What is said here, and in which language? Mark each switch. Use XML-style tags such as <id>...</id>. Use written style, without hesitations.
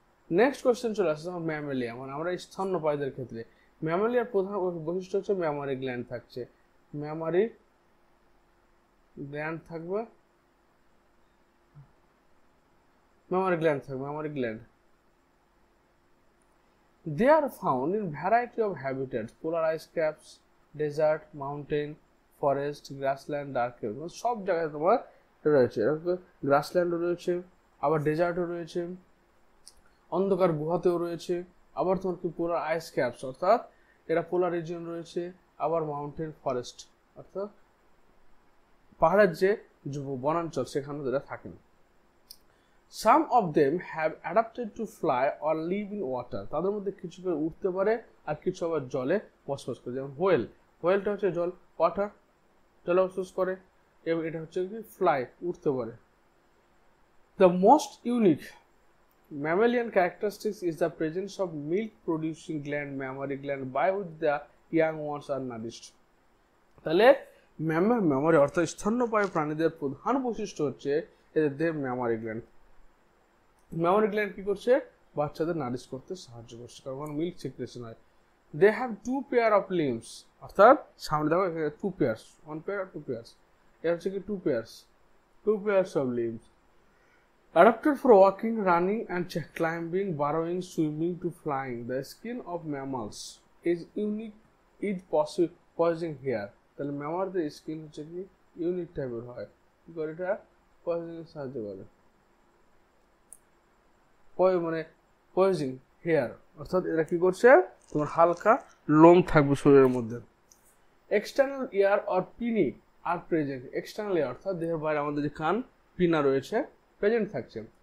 <bn>Next question চলে আসছে আমার ম্যামেলিয়া, মানে আমরা স্তন্যপায়ীদের ক্ষেত্রে ম্যামেলিয়ার প্রধান বৈশিষ্ট্য হচ্ছে ম্যামারি গ্ল্যান্ড থাকছে, ম্যামারি গ্ল্যান্ড থাকবে, mammary gland.</bn> <en>They are found in variety of habitats: polar ice caps, desert, mountain, forest, grassland, dark cave.</en> <bn>সব জায়গায় তোমার রয়েছে, গ্রাসল্যান্ডও রয়েছে, আবার ডেজার্টও রয়েছে, অন্ধকার গুহাতেও রয়েছে, আবার তোমার কি পোলার আইস ক্যাপস অর্থাৎ এরা পোলার রিজিয়ন রয়েছে, আবার মাউন্টেন ফরেস্ট অর্থাৎ পাহাড়ের যে বনাঞ্চল সেখানেও এরা থাকেন।</bn> <en>Some of them have adapted to fly or live in water.</en> <bn>তাদের মধ্যে কিছু করে উঠতে পারে আর কিছু আবার জলে বসবাস করে, যেমন হোয়েলটা হচ্ছে জল ওয়াটার জলে বসবাস করে, এবং এটা হচ্ছে কি ফ্লাই উঠতে পারে।</bn> <en>The most unique mammalian characteristics is the presence of milk producing gland, mammary gland, by which the young ones are nourished.</en> <bn>তাহলে মেমরি অর্থাৎ স্তন্যপায়ী প্রাণীদের প্রধান বৈশিষ্ট্য হচ্ছে এদের মেমরি গ্ল্যান্ড। মেমরি গ্ল্যান্ড কি করছে? বাচ্চাদের নারিশ করতে সাহায্য করছে, কারণ মিল্ক সিক্রেশন হয়।</bn> <en>they have two pair of limbs,</en> <bn>অর্থাৎ সামনে দেখো</bn> <en>two pairs, one pair আর two pairs,</en> <bn>এটা হচ্ছে কি</bn> <en>Two pairs of limbs, adapted for walking, running and climbing, burrowing, swimming to flying. The skin of mammals is unique with poising hair.</en> <bn>তাহলে ম্যামারদের skin হচ্ছে কি unique টাইপের হয়, কি করে এটা পয়জিং সাহায্য করে, মানে পয়জিং হেয়ার অর্থাৎ এরা কি করছে তোমার হালকা লোম থাকবে শরীরের মধ্যে।</bn> <en>external ear or pinnae are present,</en> <bn>এক্সটার্নাল ইয়ার অর্থাৎ দেহের বাইরে আমাদের যে কান পিনা রয়েছে প্রেজেন্ট থাকছে।</bn>